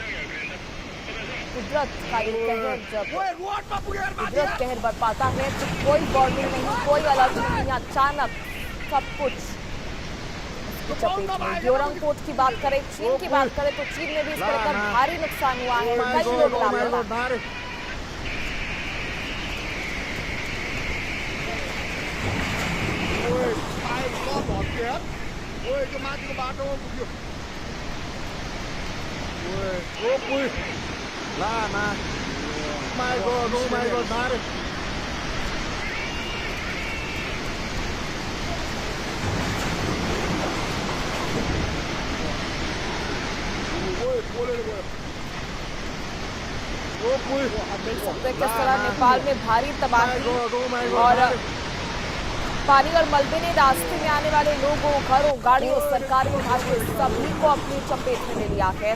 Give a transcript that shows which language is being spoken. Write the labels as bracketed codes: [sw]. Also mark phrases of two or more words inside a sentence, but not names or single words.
[hi] कुदरत का ये कहर, जब कुदरत कहर बरपाता है तो कोई वार्निंग नहीं, कोई अलर्ट नहीं, अचानक सब कुछ इसकी चपेट में। ड्योरंग पोर्ट की बात करें, चीन की बात करें तो चीन में भी इस तरह का भारी नुकसान हुआ है, कई लोग लापता। [vi] Ôi, cái má cái bát đâu kìa. Ôi, là mà. [en] My god, oh my god, Mario. [hi] देख सकते हैं किस तरह नेपाल में भारी तबाही और पानी और मलबे ने रास्ते में आने वाले लोगों, घरों, गाड़ियों, सरकारी ढांचे सभी को अपनी चपेट में ले लिया है।